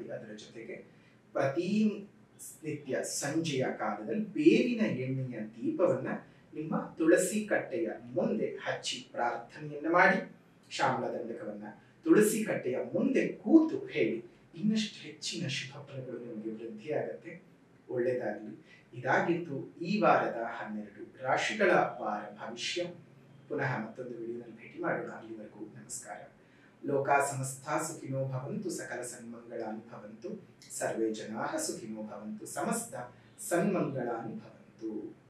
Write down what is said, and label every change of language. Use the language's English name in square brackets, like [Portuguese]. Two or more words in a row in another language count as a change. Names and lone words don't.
[Kannada] ಅದರ ಜೊತೆಗೆ ಪ್ರತಿ ನಿತ್ಯ ಸಂಜೆಯ ಕಾಲದಲ್ಲಿ ಬೇವಿನ ಎಣ್ಣೆಯ ದೀಪವನ್ನ ನಿಮ್ಮ ತುಳಸಿ ಕಟ್ಟೆಯ ಮುಂದೆ ಹಚ್ಚಿ ಪ್ರಾರ್ಥನೆಯನ್ನ ಮಾಡಿ, ಶ್ಯಾಮಲಾದಂಡಕವನ್ನ ತುಳಸಿ ಕಟ್ಟೆಯ ಮುಂದೆ ಕೂತು ಹೇಳಿ. ಇನ್ನಷ್ಟು ಹೆಚ್ಚಿನ ಶುಭ ಫಲಗಳು ನಿಮಗೆ ವೃದ್ಧಿಯಾಗತ್ತೆ. ಒಳ್ಳೆಯದಾಗಲಿ. ಇದಾಗಿತ್ತು ಈ ವಾರದ 12 ರಾಶಿಗಳ ವಾರ ಭವಿಷ್ಯ. ಪುನಃ ಮತ್ತೊಂದು ವಿಡಿಯೋನಲ್ಲಿ ಭೇಟಿ ಮಾಡೋಣ. ಅಲ್ಲಿವರೆಗೂ ನಮಸ್ಕಾರ. [Sanskrit] ಲೋಕ ಸಮಸ್ತ ಸುಖಿನೋ ಭವಂತು, ಸಕಲ ಸನ್ಮಂಗಳಾನಿ ಭವಂತು, ಸರ್ವೇ ಜನಾಃ ಸುಖಿನೋ ಭವಂತು, ಸಮಸ್ತ ಸನ್ಮಂಗಳಾನಿ ಭವಂತು.